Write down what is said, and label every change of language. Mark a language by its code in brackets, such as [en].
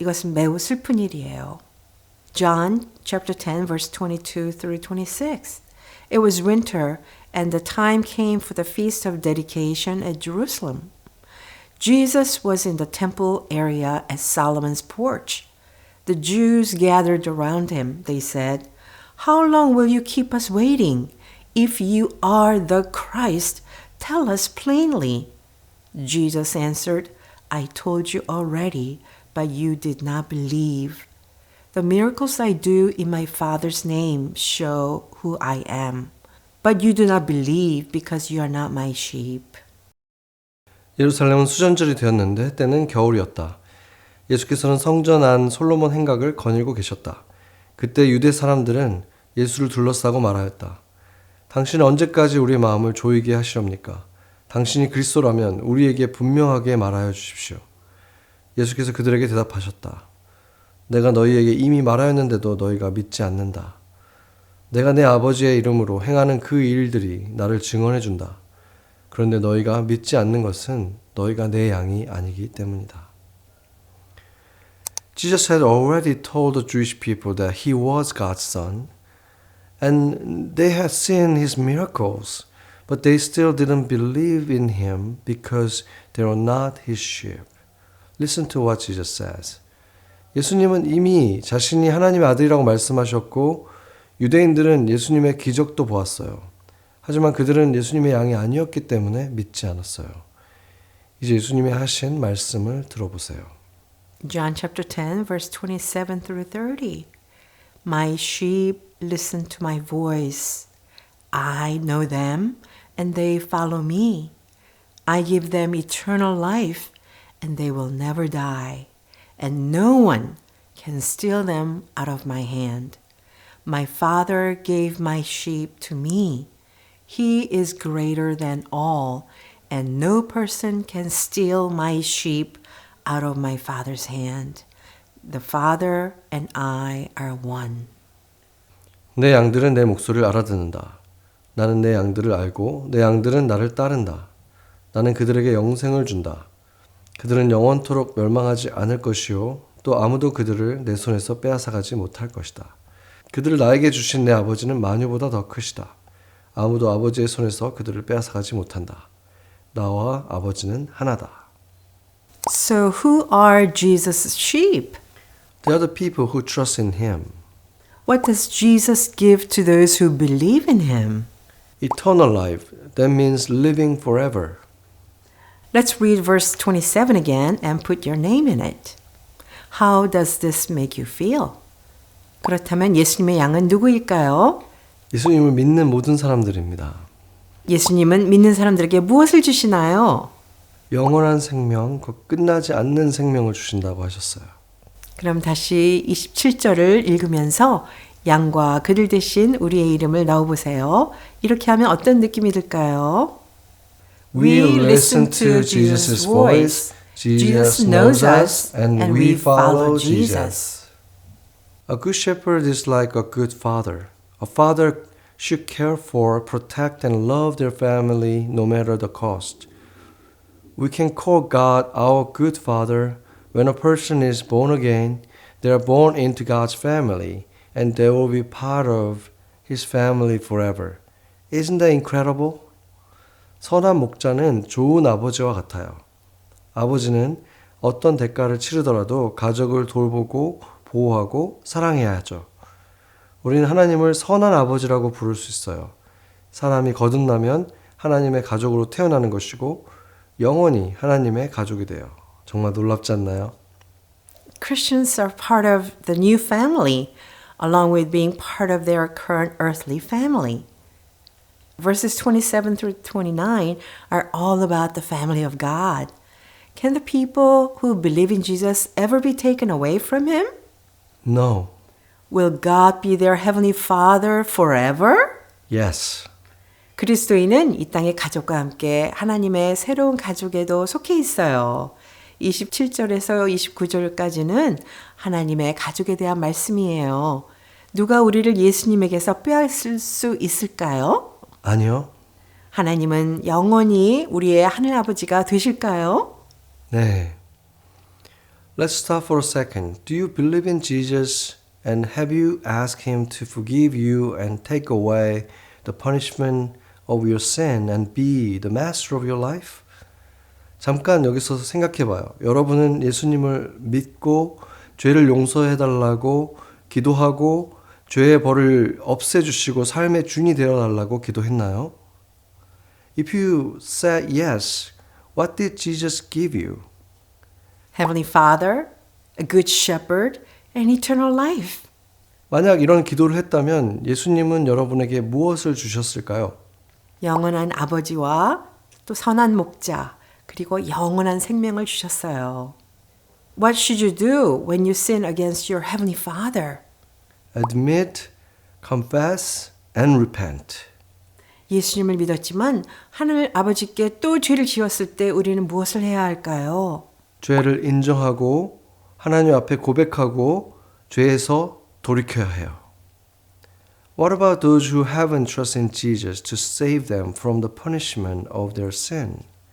[ko] 이것은 매우 슬픈 일이에요. [en] John chapter 10 verse 22 through 26. It was winter and the time came for the feast of dedication at Jerusalem. Jesus was in the temple area at Solomon's porch. The Jews gathered around him. They said, "How long will you keep us waiting? If you are the Christ, tell us plainly." Jesus answered, "I told you already, but you did not believe. The miracles I do in my Father's name show who I am. But you do not believe because you are not my sheep." [ko] 예루살렘은 수전절이 되었는데 때는 겨울이었다. 예수께서는 성전 안 솔로몬 행각을 거닐고 계셨다. 그때 유대 사람들은 예수를 둘러싸고 말하였다. 당신은 언제까지 우리의 마음을 조이게 하시렵니까? 당신이 그리스도라면 우리에게 분명하게 말하여 주십시오. 예수께서 그들에게 대답하셨다. 내가 너희에게 이미 말하였는데도 너희가 믿지 않는다. 내가 내 아버지의 이름으로 행하는 그 일들이 나를 증언해 준다. 그런데 너희가 믿지 않는 것은 너희가 내 양이 아니기 때문이다. [en] Jesus had already told the Jewish people that he was God's son, and they had seen his miracles, but they still didn't believe in him because they were not his sheep. Listen to what Jesus says. [ko] 예수님은 이미 자신이 하나님의 아들이라고 말씀하셨고 유대인들은 예수님의 기적도 보았어요. 하지만 그들은 예수님의 양이 아니었기 때문에 믿지 않았어요. 이제 예수님이 하신 말씀을 들어보세요. [en] John chapter 10 verse 27 through 30. My sheep listen to my voice. I know them and they follow me. I give them eternal life and they will never die. And no one can steal them out of my hand. My Father gave my sheep to me. He is greater than all, and no person can steal my sheep out of my Father's hand. The Father and I are one. [ko] 내 양들은 내 목소리를 알아듣는다. 나는 내 양들을 알고 내 양들은 나를 따른다. 나는 그들에게 영생을 준다. 그들은 영원토록 멸망하지 않을 것이요 또 아무도 그들을 내 손에서 빼앗아가지 못할 것이다. 그들을 나에게 주신 내 아버지는 만유보다 더 크시다. 아무도 아버지의 손에서 그들을 빼앗아가지 못한다. 나와 아버지는 하나다. [en] So who are Jesus' sheep? They are the people who trust in him. What does Jesus give to those who believe in him? Eternal life, that means living forever. Let's read verse 27 again and put your name in it. How does this make you feel? [ko] 그렇다면 예수님의 양은 누구일까요? 예수님을 믿는 모든 사람들입니다. 예수님은 믿는 사람들에게 무엇을 주시나요? 영원한 생명, 그 끝나지 않는 생명을 주신다고 하셨어요. 그럼 다시 27절을 읽으면서 양과 그들 대신 우리의 이름을 넣어보세요. 이렇게 하면 어떤 느낌이 들까요? [en] We listen to Jesus' voice. Jesus knows us, and we follow Jesus. A good shepherd is like a good father. A father should care for, protect, and love their family no matter the cost. We can call God our good father. When a person is born again, they are born into God's family, and they will be part of His family forever. Isn't that incredible? [ko] 선한 목자는 좋은 아버지와 같아요. 아버지는 어떤 대가를 치르더라도 가족을 돌보고 보호하고 사랑해야 하죠. 우리는 하나님을 선한 아버지라고 부를 수 있어요. 사람이 거듭나면 하나님의 가족으로 태어나는 것이고 영원히 하나님의 가족이 돼요. 정말 놀랍지 않나요? [en] Christians are part of the new family, along with being part of their current earthly family. Verses 27 through 29 are all about the family of God. Can the people who believe in Jesus ever be taken away from him? No. Will God be their heavenly Father forever? Yes. [ko] 그리스도인은 이 땅의 가족과 함께 하나님의 새로운 가족에도 속해 있어요. 27절에서 29절까지는 하나님의 가족에 대한 말씀이에요. 누가 우리를 예수님에게서 빼앗을 수 있을까요? 아니요. 하나님은 영원히 우리의 하늘아버지가 되실까요? 네. [en] Let's stop for a second. Do you believe in Jesus and have you asked him to forgive you and take away the punishment of your sin and be the master of your life? [ko] 잠깐 여기서 생각해 봐요. 여러분은 예수님을 믿고 죄를 용서해 달라고 기도하고 죄의 벌을 없애 주시고 삶의 주인이 되어 달라고 기도했나요? [en] If you said yes, what did Jesus give you? Heavenly Father, a good shepherd, and eternal life. [ko] 만약 이런 기도를 했다면 예수님은 여러분에게 무엇을 주셨을까요? 영원한 아버지와 또 선한 목자, 그리고 영원한 생명을 주셨어요. [en] What should you do when you sin against your heavenly Father? Admit, confess, and repent. [ko] 예수님을 믿었지만 하늘 아버지께 또 죄를 지었을 때 우리는 무엇을 해야 할까요? 죄를 인정하고 하나님 앞에 고백하고 죄에서 돌이켜야 해요. [en] What about those who haven't trusted in Jesus to save them from the punishment of their sin?